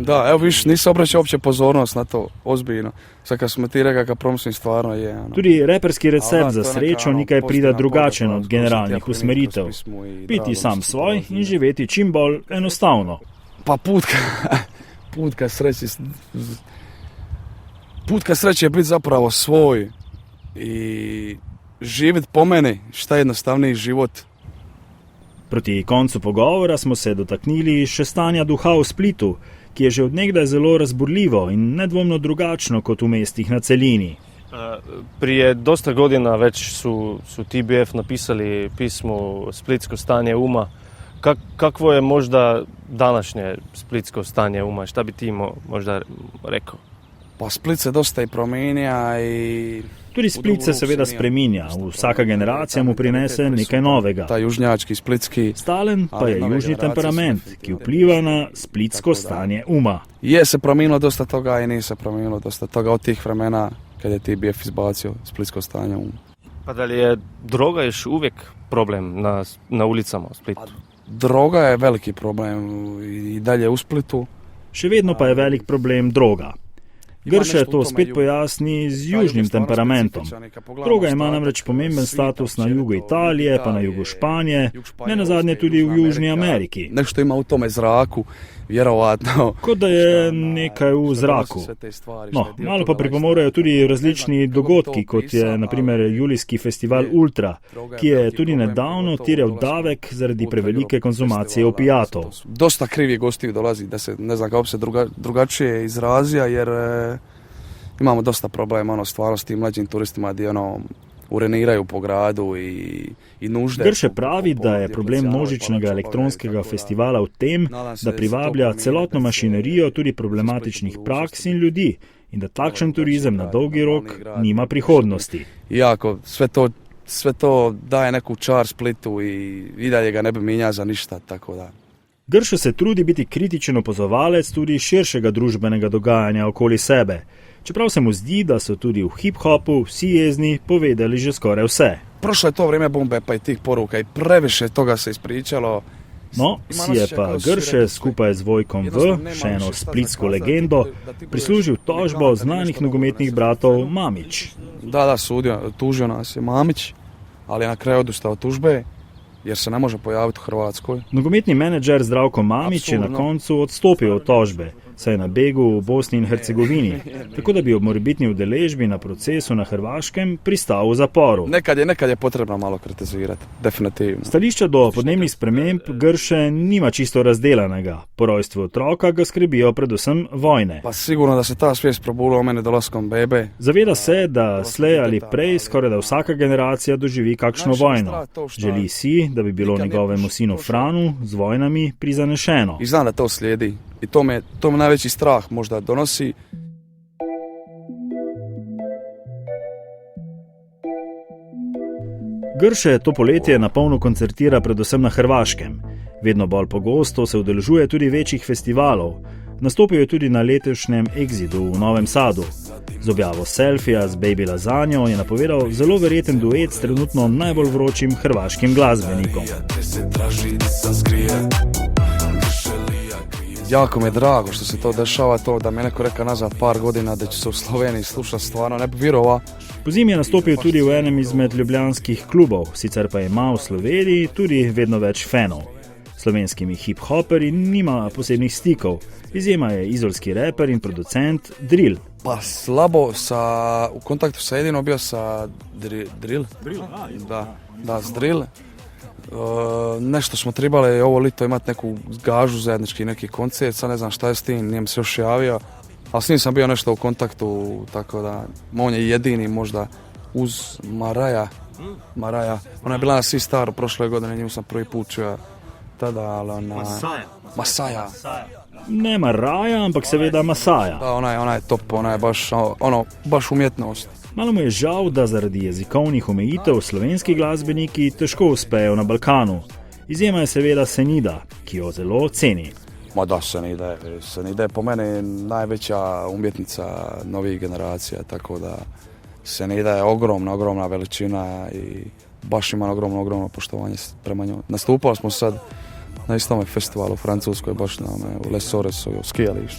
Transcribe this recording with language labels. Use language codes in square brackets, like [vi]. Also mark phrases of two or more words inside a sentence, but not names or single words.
[hr] Da, evo viš, nisam obraćao uopće pozornost na to, ozbiljno. Sad kad smo ti rekao kad promislim, stvarno je. Ono. [sl] Tudi reperski recept za srečo nekaj prida drugačen od generalnih usmeritev. Biti sam svoj in živeti čim bolj enostavno. [hr] Pa put ka sreći je biti zapravo svoj i živjeti po meni šta je jednostavniji život. [sl] Proti koncu pogovora smo se dotaknili še stanja duha v Splitu, ki je že od nekdaj zelo razburljivo in nedvomno drugačno kot v mestih na celini. [hr] Prije dosta godina već su TBF napisali pismo Splitsko stanje uma. Kakvo je možda današnje splitsko stanje uma? Šta bi ti možda rekao? Pa Split se dosta i promijenja i... [sl] Tudi Split se seveda spreminja, vsaka generacija mu prinese nekaj novega. [hr] Ta južnjački, splitski... [sl] Stalen pa je južni temperament, ki vpliva na splitsko stanje uma. [hr] Je se promijenilo dosta toga i nije se promijenilo dosta toga od tih vremena kad je TBF izbacio splitsko stanje uma. Pa da li je droga još uvijek problem na ulicama u Splitu? Droga je veliki problem i dalje u Splitu. [sl] Še vedno pa je velik problem droga. Grše to spet pojasni z južnim temperamentom. Droga ima namreč pomemben status na jugu Italije, pa na jugu Španije, ne nazadnje tudi v Južni Ameriki. [hr] Nešto ima u tome zraku, vjerovatno. [sl] Kot da je nekaj v zraku. No, malo pa pripomorejo tudi različni dogodki, kot je naprimer julijski festival Ultra, ki je tudi nedavno terjal davek zaradi prevelike konzumacije opijatov. [hr] Dosta krivih gostiju dolazi, da se ne znam kako se drugačije izrazija, jer imamo dosta problema stvarno s tim mlađim turistima gdje uriniraju po gradu i nužde. [sl] Grše pravi, da je problem množičnega elektronskega festivala v tem, da privablja celotno mašinerijo tudi problematičnih praks in ljudi in da takšen turizem na dolgi rok nima prihodnosti. [hr] Iako sve to daje neku čar Splitu i dalje ga ne bi mijenjao za ništa, tako da. [sl] Grše se trudi biti kritičen opazovalec tudi širšega družbenega dogajanja okoli sebe, čeprav se mu zdi, da so tudi v hip-hopu vsi jezni povedali že skoraj vse. [hr] Prošlo je to vrijeme bombe pa i tih poruka i previše toga se ispričalo. [sl] No, si je pa Grše skupaj z Vojkom V, še eno splitsko legendo, prislužil tožbo znanih nogometnih bratov Mamić. [hr] Da, tužio nas je Mamić, ali je na kraju odustao od tužbe, jer se ne može pojaviti u Hrvatskoj. [sl] Nogometni menedžer Zdravko Mamić je na koncu odstopil od tožbe, saj je na begu v Bosni in Hercegovini, tako da bi ob morebitni udeležbi na procesu na Hrvaškem pristal v zaporu. [hr] Nekad je potrebno malo kritizirati, definitivno. [sl] Stališča do podnebnih sprememb Grše nima čisto razdelanega. Po rojstvu otroka ga skrbijo predvsem vojne. [hr] Pa sigurno da se ta svijest probula o mene dolaskom bebe. [sl] Zaveda se, da slej ali prej skoraj da vsaka generacija doživi kakšno vojno. Želi si, da bi bilo njegovemu sinu Franu z vojnami prizanešeno. [hr] I znam da to slijedi. I to me najveći strah možda donosi. [sl] Grše to poletje na polno koncertira predvsem na Hrvaškem. Vedno bolj pogosto se udeležuje tudi večjih festivalov. Nastopil je tudi na letošnjem Exidu v Novem Sadu. Z objavo selfija z Baby Lazanjo je napovedal zelo verjeten duet s trenutno najbolj vročim hrvaškim glasbenikom. [hr] Jako mi je drago što se to dešava, to da mi je neko rekao nazad par godina da će se u Sloveniji slušati, stvarno ne bi vjerovao. [sl] Pozimi je nastopil tudi v enem izmed ljubljanskih klubov, sicer pa ima v Sloveniji tudi vedno več fanov. S slovenskimi hip-hoperji nima posebnih stikov, izjema je izolski reper in producent Drill. [hr] Pa slabo, u kontaktu sa jedino bio sa Drill. Da, s Drill. Nešto smo trebali ovo lito imati neku gažu, zajednički neki koncert, sad ne znam šta je s tim, nijem se još javio, ali s njim sam bio nešto u kontaktu, tako da on je jedini možda uz Maraja, ona je bila na Svi Star prošle godine, nju sam prvi put čuo tada, ali ona... [sl] Masaja. Ne Maraja, ampak seveda Masaja. [hr] Da, ona je top, ona je baš umjetnost. [sl] Malo mu je žal, da zaradi jezikovnih omejitev slovenski glasbeniki težko uspejo na Balkanu. Izjema je seveda Senida, ki jo zelo ceni. [hr] Ma da, Senida je po meni najveća umjetnica novih generacija, tako da Senida je ogromna veličina i baš ima ogromno poštovanje prema njoj. Nastupali smo sad na istome festivalu u Francuskoj, baš u Les Soresu, u skijalištu.